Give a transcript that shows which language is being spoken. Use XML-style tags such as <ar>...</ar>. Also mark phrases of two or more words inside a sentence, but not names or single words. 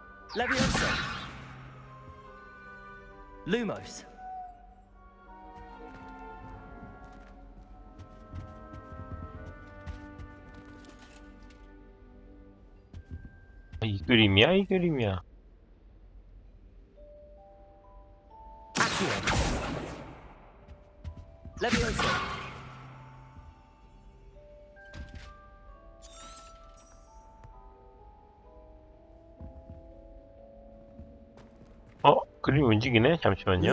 <la>Leviosa. Lumos.</la> <ko>이 그림이야, 이 그림이야.</ko> <la>Accio. Leviosa.</la> <ko>그림 움직이네. 잠시만요.</ko>